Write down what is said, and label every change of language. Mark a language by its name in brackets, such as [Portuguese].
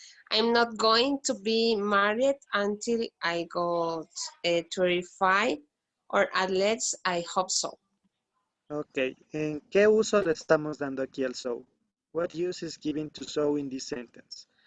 [English] I'm not going to be married until I got 35, or at least I hope so. [Spanish] Okay, ¿en qué uso le estamos dando aquí al so? [English] What use is given to so in this sentence?